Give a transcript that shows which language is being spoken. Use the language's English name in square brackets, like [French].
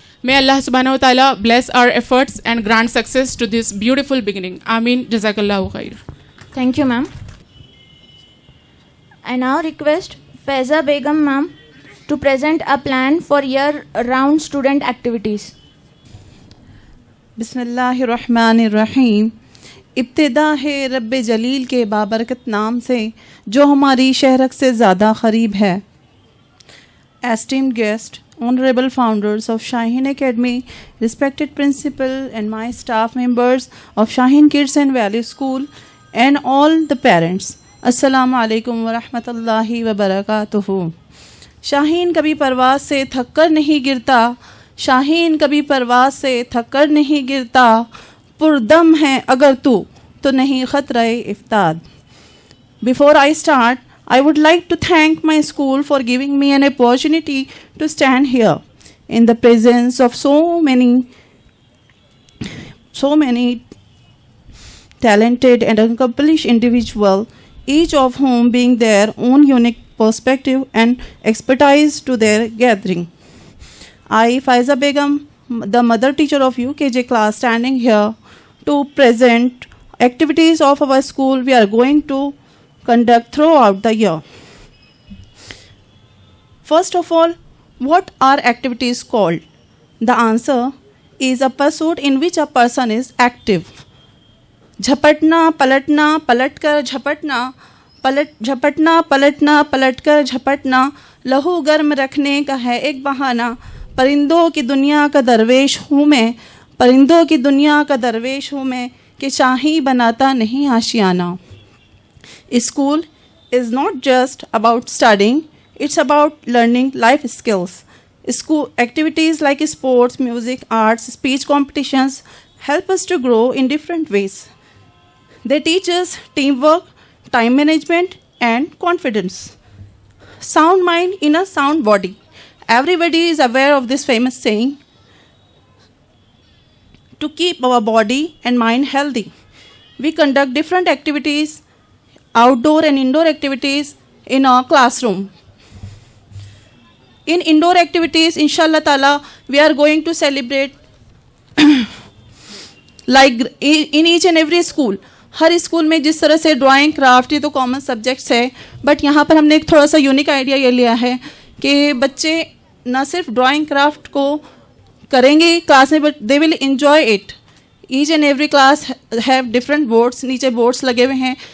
[English] May Allah subhanahu wa ta'ala bless our efforts and grant success to this beautiful beginning. Ameen. Jazakallahu khair. Thank you, ma'am. I now request Faiza Begum, ma'am, to present a plan for year-round student activities. [Arabic] बिस्मिल्लाहिर्रहमानिर्रहीम. [Hindi] इब्तिदा है रब्बे जलील के बाबरकत नाम से जो हमारी शहरक से ज़्यादा क़रीब है. [English] Esteemed guest, honorable founders of Shaheen Academy, respected principal and my staff members of Shaheen Kids and Value School, and all the parents, [Arabic] अस्सलामु अलैकुम व रहमतुल्लाहि व बरकातुहू. [Hindi] शाहीन कभी परवाज़ से थक कर नहीं गिरता, शाहीन कभी परवाज़ से थक कर नहीं गिरता, पुरदम है अगर तू तो नहीं ख़तरे इफ्ताद. [English] Before I start, I would like to thank my school for giving me an opportunity to stand here in the presence of so many talented and accomplished individuals, each of whom bring their own unique perspective and expertise to their gathering. I, Faiza Begum, the mother teacher of UKG class, standing here to present activities of our school we are going to conduct throughout the year. First of all, what are activities called? The answer is a pursuit in which a person is active. [Hindi] झपटना पलटना पलटकर झपटना झपटना पलटना पलटकर झपटना लहू गर्म रखने का है एक बहाना. परिंदों की दुनिया का दरवेश हूँ मैं, परिंदों की दुनिया का दरवेश हूँ मैं कि शाही बनाता नहीं आशियाना. [English] School is not just about studying, it's about learning life skills. School activities like sports, music, arts, speech competitions help us to grow in different ways. They teach us teamwork, time management, and confidence. Sound mind in a sound body. Everybody is aware of this famous saying, to keep our body and mind healthy. We conduct different activities, outdoor and indoor activities in our classroom. In indoor activities, inshallah ta'ala, we are going to celebrate like in each and every school. [Hindi] हर school में जिस तरह से drawing craft ये तो common subjects है, but यहाँ पर हमने एक थोड़ा सा यूनिक आइडिया ये लिया है कि बच्चे ना सिर्फ ड्राइंग क्राफ्ट को करेंगे क्लास में, [English] But they will enjoy it. Each and every class have different boards, [Hindi] नीचे बोर्ड्स लगे हुए हैं.